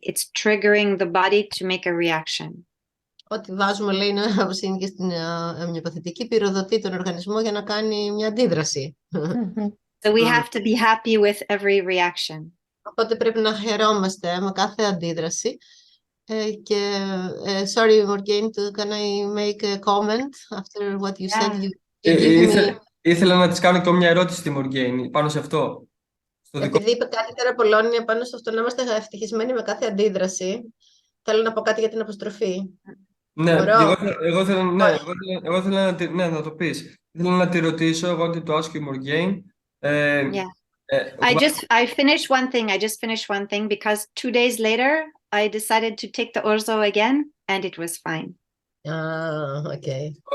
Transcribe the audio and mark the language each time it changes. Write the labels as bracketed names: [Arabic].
[English] It's triggering the body to make a reaction. [Greek] Ό,τι βάζουμε, λέει, όπως είναι και στην ομοιοπαθητική, πυροδοτεί τον οργανισμό για να κάνει μια αντίδραση. [English] So we have to be happy with every reaction. [Greek] Οπότε πρέπει να χαιρόμαστε με κάθε αντίδραση. [English] Και, sorry, Morgan, can I make a comment after what you said? [Greek] Ήθελα να της κάνω και μια ερώτηση στη Morgan πάνω σε αυτό. Επειδή είπε κάτι τώρα Πολώνια πάνω σε αυτό, να είμαστε ευτυχισμένοι με κάθε αντίδραση, θέλω να πω κάτι για την αποστροφή. Ναι, εγώ θέλω να το πεις. Θέλω να τη ρωτήσω, [English] I wanted to ask you, Morgan. I finished one thing because 2 days later I decided to take the orzo again and it was fine. Okay.